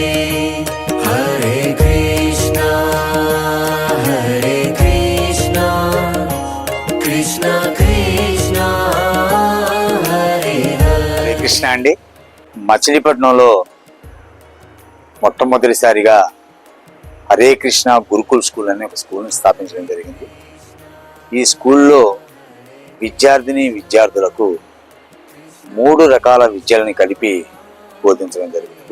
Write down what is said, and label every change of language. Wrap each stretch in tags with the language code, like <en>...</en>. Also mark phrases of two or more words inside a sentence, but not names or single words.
<sa>हरे कृष्ण हरे कृष्ण कृष्ण कृष्ण हरे हरे.</sa> <te>కృష్ణ అండి, మచిలీపట్నంలో మొట్టమొదటిసారిగా హరే కృష్ణ గురుకుల్ స్కూల్ అనే ఒక స్కూల్ని స్థాపించడం జరిగింది. ఈ స్కూల్లో విద్యార్థులకు 3 రకాల విద్యలని కలిపి బోధించడం జరుగుతుంది.</te>